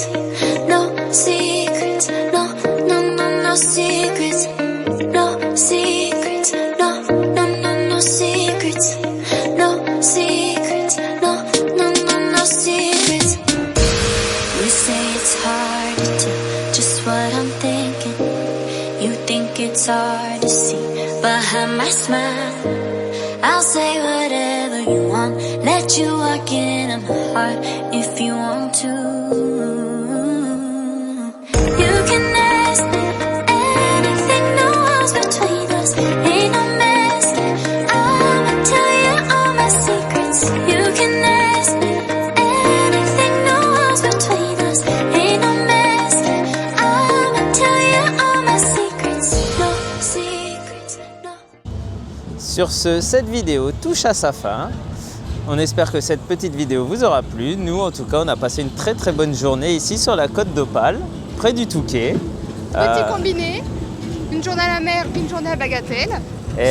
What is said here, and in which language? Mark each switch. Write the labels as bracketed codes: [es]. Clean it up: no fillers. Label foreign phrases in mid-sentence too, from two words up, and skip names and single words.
[en] No secrets, no, no, no, no secrets. No secrets, no, no, no, no secrets. No secrets, no, no, no, no secrets. You say it's hard to tell just what I'm thinking. You think it's hard to see behind my smile. I'll say whatever you want. Let you walk in on my heart if you want to. You can ask me anything, no walls between us. Ain't no mask. I'ma tell you all my secrets. You can ask me anything, no walls between us. Ain't no mask. I'ma tell you all my secrets. No secrets, no. [fr] Sur ce, cette vidéo touche à sa fin. On espère que cette petite vidéo vous aura plu. Nous, en tout cas, on a passé une très très bonne journée ici sur la côte d'Opale, près du Touquet. Petit combiné, une journée à la mer, une journée à Bagatelle. Et